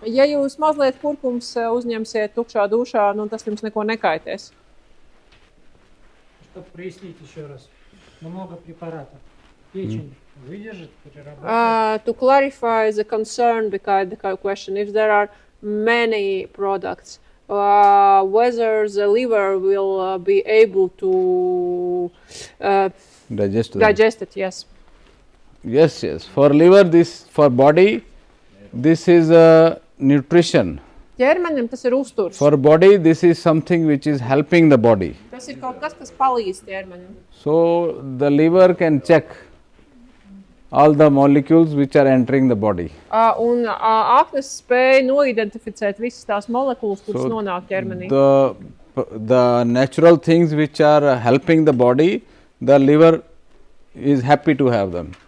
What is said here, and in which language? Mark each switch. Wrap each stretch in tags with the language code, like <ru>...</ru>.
<lv>Ja jūs mazliet kurkums uzņemsiet tukšā dušā, tas jums neko nekaitēs.</lv> <ru>Чтобы прояснить еще раз, много препаратов. Печень выдержит, переработает.</ru> <en>To clarify the concern behind the question, if there are many products. Whether the liver will be able to digest it, yes. Yes. For liver, for body, this is nutrition.</en> <lv>Ķermenim tas ir uzturs.</lv> <en>For body, this is something which is helping the body.</en> <lv>Tas ir kaut kas, kas palīdz ķermenim.</lv> <en>So the liver can check all the molecules which are entering the body.</en> <lv>Un aknas spēja noidentificēt visas tās molekulas, kuras nonāk ķermenī.</lv> <en>The natural things which are helping the body, the liver is happy to have them.</en>